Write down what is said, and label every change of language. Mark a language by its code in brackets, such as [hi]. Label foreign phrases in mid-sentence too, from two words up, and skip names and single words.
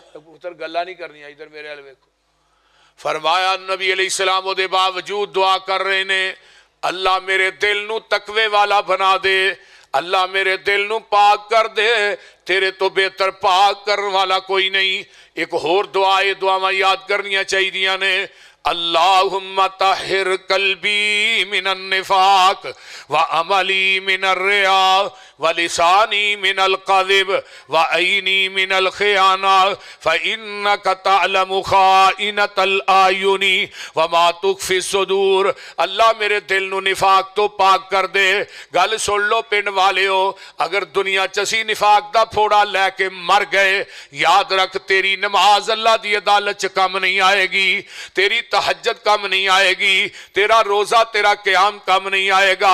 [pa] پتر گلاں نہیں کرنی، ادھر میرے وال ویکھو۔ فرمایا نبی علیہ سلام اودے باوجود دعا کر رہے نے، اللہ میرے دل نوں تقوے والا بنا دے، اللہ میرے دل نوں پاک کر دے، تیرے تو بہتر پاک کرنے والا کوئی نہیں. ایک ہور دعا، یے دعاواں یاد کرنیاں چاہیے نے, [ar] اللهم طهر قلبي من النفاق وعملي من الرياء ولساني من الكذب وعيني من الخيانة فإنك تعلم خائنة الأعين وما تخفي صدور. [pa] اللہ میرے دل نوں نفاق تو پاک کر دے۔ گل سن لو پنڈ والیو، اگر دنیا چ اسیں نفاق دا پھوڑا لے کے مر گئے، یاد رکھ تیری نماز اللہ دی عدالت چ کم نہیں آئے گی، تیری تہجد کم نہیں آئے گی، تیرا روزہ تیرا قیام کم نہیں آئے گا.